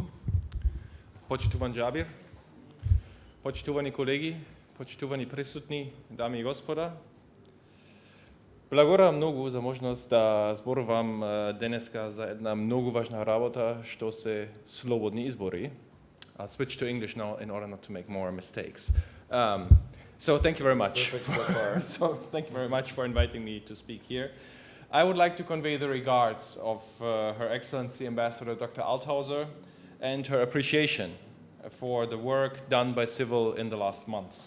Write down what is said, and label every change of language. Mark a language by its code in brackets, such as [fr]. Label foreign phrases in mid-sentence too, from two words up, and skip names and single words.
[mk] Почитуван Џабир, почитувани колеги, почитувани присутни, дами и господа. Благодарам многу за можност да зборувам денеска за една многу важна работа, што се слободни избори. [en] I'll switch to English now in order not to make more mistakes. So thank you very much. Perfect so far. So thank you very much for inviting me to speak here. I would like to convey the regards of Her Excellency Ambassador Dr. Althauser and her appreciation for the work done by Civil in the last months.